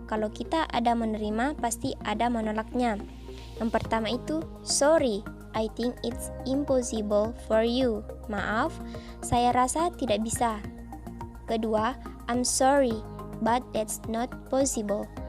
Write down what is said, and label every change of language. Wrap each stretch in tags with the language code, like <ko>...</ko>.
<id>Kalau kita ada menerima, pasti ada menolaknya. Yang pertama itu,</id> <en>sorry, I think it's impossible for you.</en> <id>Maaf, saya rasa tidak bisa. Kedua,</id> <en>I'm sorry, but that's not possible.</en>